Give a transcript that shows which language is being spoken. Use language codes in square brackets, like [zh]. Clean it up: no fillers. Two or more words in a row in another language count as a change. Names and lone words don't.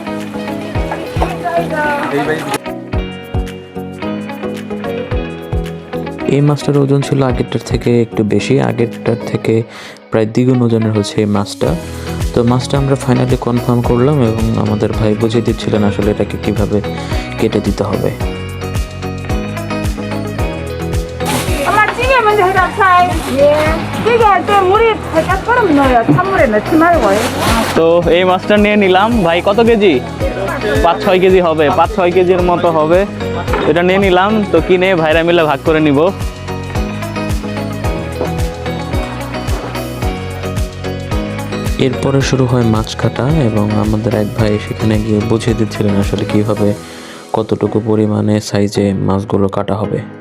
[bn] এই মাছটার ওজন ছিল আগেরটার থেকে একটু বেশি, আগেরটার থেকে প্রায় দ্বিগুণ ওজনের হচ্ছে এই মাছটা। তো মাছটা আমরা ফাইনালি কনফার্ম করলাম এবং আমাদের ভাই বুঝিয়ে দিচ্ছিলেন আসলে এটাকে কিভাবে কেটে দিতে হবে। [ko] 엄마 찌개 먼저 해라 차이. 예. 찌개 할 때 물이 살짝 끓으면 넣어요. 찬물에 넣지 말고요. [bn] তো এই মাছটা নিয়ে নিলাম। ভাই কত কেজি? 5-6 কেজি হবে, 5-6 কেজির মতো হবে। এটা নিয়ে নিলাম, তো কিনে ভাইরা মিলে ভাগ করে নিব। এরপরে শুরু হয় মাছ কাটা এবং আমাদের এক ভাই সেখানে গিয়ে বুঝিয়ে দিচ্ছিলেন আসলে কিভাবে কতটুকু পরিমাণে সাইজে মাছগুলো কাটা হবে।